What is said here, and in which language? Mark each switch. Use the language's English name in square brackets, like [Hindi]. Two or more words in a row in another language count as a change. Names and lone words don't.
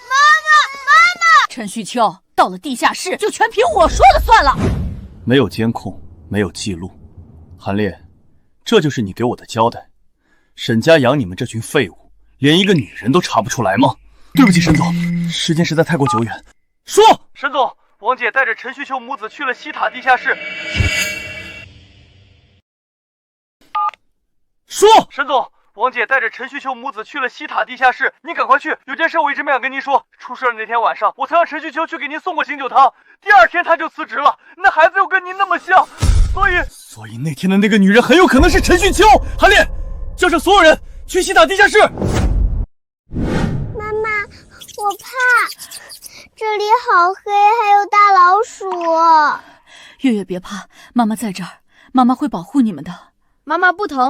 [Chinese] 陳旭秋，到了地下室就全憑我說了算了。沒有監控，沒有記錄，韓烈，這就是你給我的交代。沈家養你們這群廢物，連一個女人都查不出來嗎？對不起，沈總，時間實在太過久遠。說，沈總，王姐帶着陳旭秋母子去了西塔地下室。說，沈总，王姐带着陈旭秋母子去了西塔地下室，您赶快去，有件事我一直没敢跟您说。出事的那天晚上，我曾让陈旭秋去給您送過醒酒湯，第2天他就辭職了。那孩子又跟您那麼像，所以那天的那個女人很有可能是陳旭秋。韓烈，叫上所有人去西塔地下室。媽媽，我怕，這裡好黑，還有大老鼠。月月別怕，媽媽在這兒，媽媽會保護你們的。媽媽不疼。